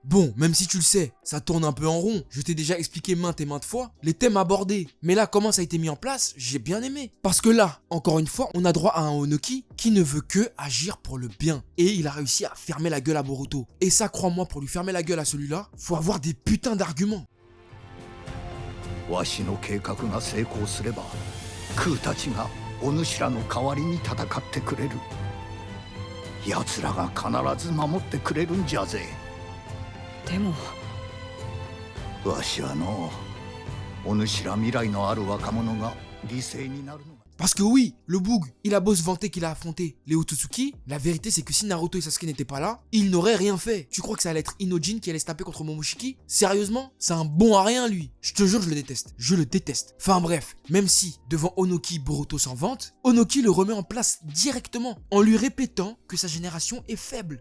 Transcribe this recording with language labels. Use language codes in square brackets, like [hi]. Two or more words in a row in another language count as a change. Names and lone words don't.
[fr] Bon, même si tu le sais, ça tourne un peu en rond. Je t'ai déjà expliqué maintes et maintes fois les thèmes abordés. Mais là, comment ça a été mis en place, j'ai bien aimé. Parce que là, encore une fois, on a droit à un Onoki qui ne veut que agir pour le bien. Et il a réussi à fermer la gueule à Boruto. Et ça, crois-moi, pour lui fermer la gueule à celui-là, faut avoir des putains d'arguments. [ja] わしの計画が成功すれば空たちがお主らの代わりに戦ってくれる。奴らが必ず守ってくれるんじゃぜ。でもわしはのお主ら未来のある若者が犠牲になるのが。 [fr] Parce que oui, le Boog, il a beau se vanter qu'il a affronté les Otsutsuki, la vérité c'est que si Naruto et Sasuke n'étaient pas là, il n'aurait rien fait. Tu crois que ça allait être Inojin qui allait se taper contre Momoshiki? Sérieusement? C'est un bon à rien lui. Je te jure, je le déteste. Je le déteste. Enfin bref, même si devant Onoki, Boruto s'en vante, Onoki le remet en place directement en lui répétant que sa génération est faible.